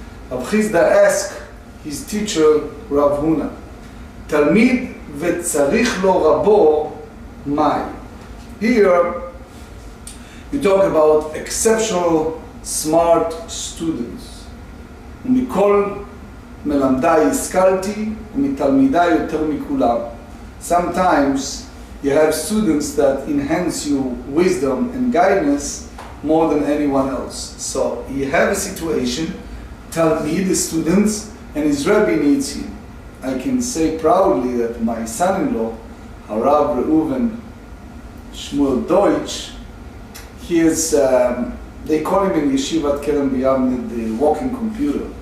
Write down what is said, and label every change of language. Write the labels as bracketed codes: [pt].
[en] Rav Chizda asked his teacher, Rav Huna, [he] Talmid vetzarich lo rabo mai. [en] Here, you talk about exceptional smart students. [he] ומכל מלמדיי השכלתי ומתלמידיי יותר מכולם. [en] Sometimes you have students that enhance your wisdom and guidance more than anyone else. So you have a situation, Talmid, the students, and his Rebbe needs him. I can say proudly that my son-in-law, Harav Reuven Shmuel Deutsch, he is, they call him in Yeshivat Kerem B'Yavneh the walking computer.